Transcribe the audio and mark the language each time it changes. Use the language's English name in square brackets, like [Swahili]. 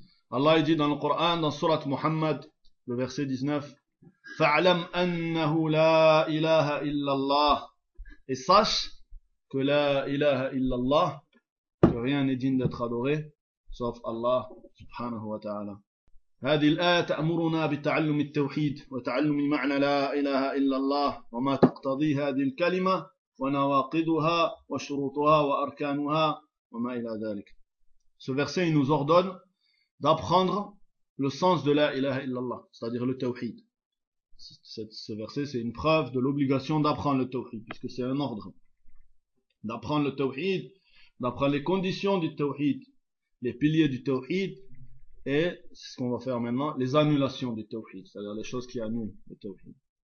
[French] Allah dit dans le Coran, dans surat Muhammad, le verset 19, [Arabic] فَعْلَمْ أَنَّهُ لَا إِلَهَ إِلَّا اللَّهِ [French] Et sache que [Arabic] لَا إِلَهَ إِلَّا اللَّهِ [French] que rien n'est digne d'être adoré sauf Allah subhanahu wa ta'ala. [Arabic] هذه الآية تأمرنا بتعلم التوحيد وتعلم معنى لا إله إلا الله وما تقتضي هذه الكلمة ونواقضها وشروطها وأركانها وما إلى ذلك. [French] Ce verset nous ordonne d'apprendre le sens de la ilaha illallah, c'est-à-dire le tawhid. Ce verset, c'est une preuve de l'obligation d'apprendre le tawhid, puisque c'est un ordre. D'apprendre le tawhid, d'apprendre les conditions du tawhid, les piliers du tawhid, et, c'est ce qu'on va faire maintenant, les annulations du tawhid, c'est-à-dire les choses qui annulent le tawhid.